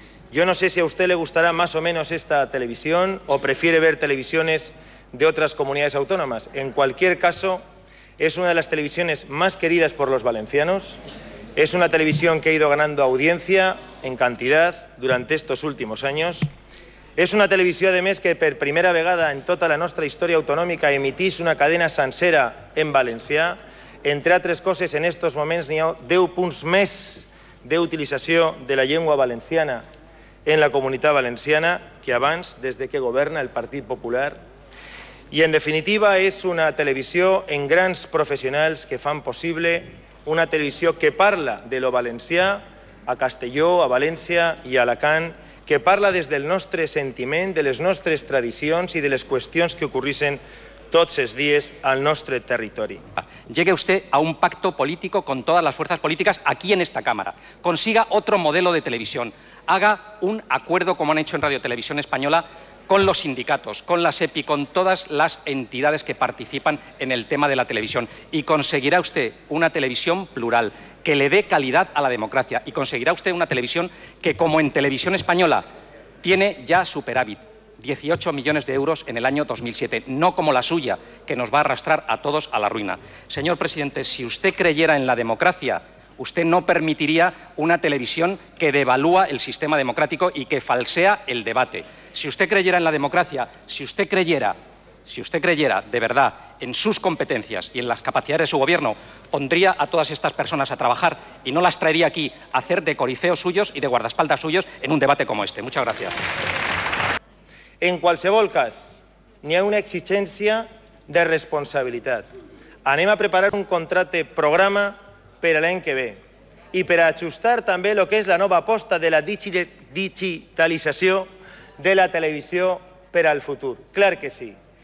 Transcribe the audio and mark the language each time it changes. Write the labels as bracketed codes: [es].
[es] Yo no sé si a usted le gustará más o menos esta televisión o prefiere ver televisiones de otras comunidades autónomas. En cualquier caso, es una de las televisiones más queridas por los valencianos. Es una televisión que ha ido ganando audiencia en cantidad durante estos últimos años. [ca] És una televisió, a més, que per primera vegada en tota la nostra història autonòmica emitís una cadena sencera en valencià. Entre altres coses, en aquests moments n'hi ha 10 punts més d'utilització de la llengua valenciana en la comunitat valenciana que abans, des de que governa el Partit Popular. I, en definitiva, és una televisió en grans professionals que fan possible una televisió que parla de lo valencià a Castelló, a València i a Alacant, que parla des del nostre sentiment, de les nostres tradicions i de les qüestions que ocorrissin tots els dies al nostre territori. [es] Llegue usted a un pacto político con todas las fuerzas políticas aquí en esta Cámara. Consiga otro modelo de televisión. Haga un acuerdo, como han hecho en Radio Televisión Española, con los sindicatos, con la SEPI, con todas las entidades que participan en el tema de la televisión. Y conseguirá usted una televisión plural, que le dé calidad a la democracia. Y conseguirá usted una televisión que, como en Televisión Española, tiene ya superávit. 18 millones de euros en el año 2007, no como la suya, que nos va a arrastrar a todos a la ruina. Señor presidente, si usted creyera en la democracia, usted no permitiría una televisión que devalúa el sistema democrático y que falsea el debate. Si usted creyera en la democracia, si usted creyera de verdad en sus competencias y en las capacidades de su gobierno, pondría a todas estas personas a trabajar y no las traería aquí a hacer de coriceos suyos y de guardaespaldas suyos en un debate como este. Muchas gracias. [ca] En qualsevol cas, n'hi ha una exigència de responsabilitat. Anem a preparar un contracte programa per a l'any que ve i per a ajustar també el que és la nova aposta de la digitalització de la televisió per al futur. Clar que sí.